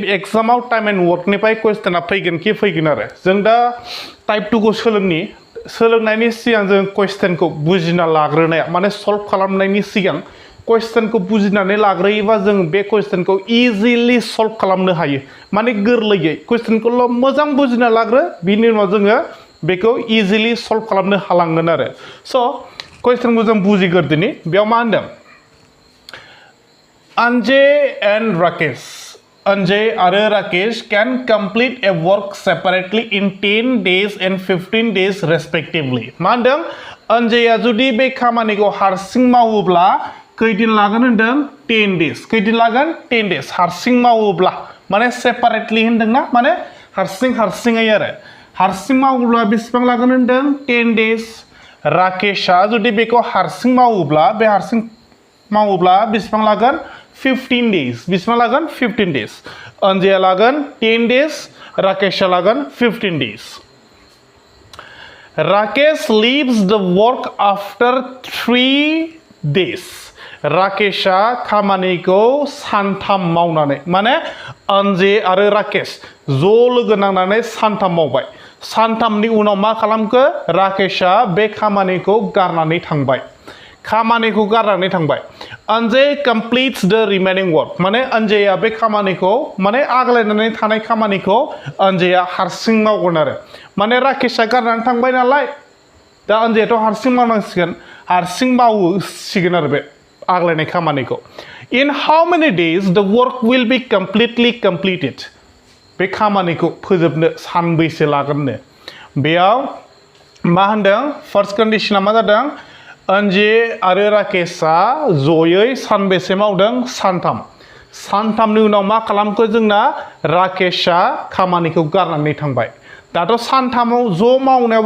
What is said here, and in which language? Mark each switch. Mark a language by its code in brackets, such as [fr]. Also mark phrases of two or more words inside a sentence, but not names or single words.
[brx] एग्जामाव [en] time and workनिफ्राय [brx] क्वेश्चना फैगोन कि फैगोन आरो जों दा टाइप 2 खौ सोलोंनायनि सिगां जों क्वेश्चनखौ बुजिना लाग्रोनाया माने सल्भ खालामनायनि सिगां क्वेश्चनखौ बुजिनानै लाग्रोयोबा जों बे क्वेश्चनखौ इजिलि सल्भ खालामनो हायो माने गोरलैयै क्वेश्चनखौल' मोजां बुजिना लाग्रो बिनि उनाव जोङो बेखौ इजिलि सल्भ खालामनो हालांगोन आरो स' क्वेश्चनखौ जों बुजिग्रोदिनि बेयाव मा होनदों [en] Anjay आरो Rakesh can complete a work separately in 10 days and 15 days respectively [brx] मा होनदों Anjayआ जुदि बे खामानिखौ हारसिं मावोब्ला खैदिन लागोन होनदों 10 days खैदिन लागोन 10 days हारसिं मावोब्ला माने सेपारेटलि होनदोंना माने हारसिङै आरो हारसिं मावोब्ला बेसेबां लागोन होनदों 10 days राकेशआ जुदि बेखौ हारसिं मावोब्ला बेसेबां लागोन 15 days बेसेबां लागोन 15 days अन्जयआ लागोन 10 days राकेशआ लागोन 15 days [en] Rakesh leaves the work after 3 days [brx] राकेशआ खामानिखौ सानथाम मावनानै माने अन्जय आरो राकेश ज' लोगो नांनानै सानथाम मावबाय सानथामनि उनाव मा खालामखो राकेशआ बे खामानिखौ गारनानै थांबाय [en] Anjay completes the remaining work [brx] माने अन्जयआ बे खामानिखौ माने आग्लायनानै थानाय खामानिखौ अन्जयआ हारसिं मावगोन आरो माने राकेशआ गारनानै थांबाय नालाय दा अन्जयआथ' हारसिं मावनांसिगोन हारसिं मावसिगोन आरो बे आग्लायनाय खामानिखौ [en] In how many days the work will be completely completed [brx] बे खामानिखौ फोजोबनो सानबैसे लागोननो बेयाव मा होनदों फर्स्ट कन्डिशना मा जादों अन्जय आरो राकेशआ जयै सानबेसे मावदों सानथामनि उनाव मा खालामखो जोंना राकेशआ खामानिखौ गारनानै थांबाय दाथ' सानथामाव ज' मावनायावबो